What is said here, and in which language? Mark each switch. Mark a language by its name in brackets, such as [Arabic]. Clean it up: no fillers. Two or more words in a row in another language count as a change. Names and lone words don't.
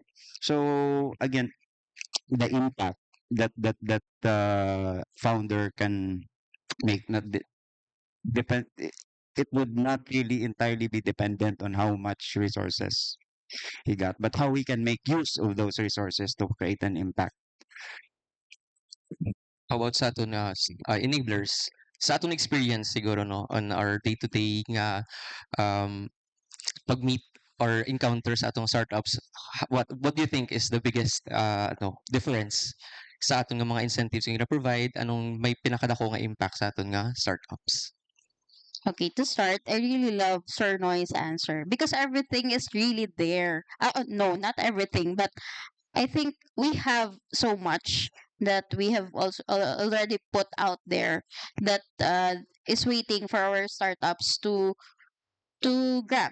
[English] So again, the impact that founder can make, not depend it would not really entirely be dependent on how much resources he got, but how we can make use of those resources to create an impact. How about [Hiligaynon] sa aton [English] enablers? [Hiligaynon] Sa aton experience siguro, no, [English] on our day-to-day [Hiligaynon] nga pag-meet [English] or encounter [Hiligaynon] sa atong [English] startups, what do you think is the biggest difference [Hiligaynon] sa aton nga mga [English] incentives nga provide, [Hiligaynon] anong may pinakadako nga [English] impact [Hiligaynon] sa aton nga [English] startups? Okay, to start, I really love Sir Noy's answer because everything is really there. No, not everything, but I think we have so much that we have also already put out there that is waiting for our startups to grab.